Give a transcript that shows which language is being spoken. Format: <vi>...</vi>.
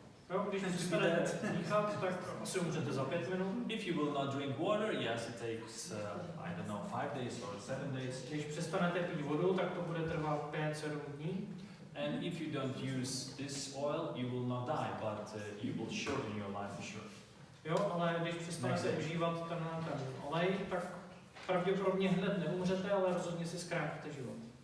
<cs>Jo, když přestanete dýchat, tak asi umřete za 5 minut.</cs> <en>If you will not drink water, yes, it takes, I don't know, 5 days or 7 days.</en> <cs>Když přestanete pít vodu, tak to bude trvat 5-7 dní.</cs> <en>And if you don't use this oil, you will not die, but you will shorten your life for sure.</en> <cs>Jo, ale když přestanete užívat ten olej, tak pravděpodobně hned neumřete, ale rozhodně si zkrátíte život.</cs>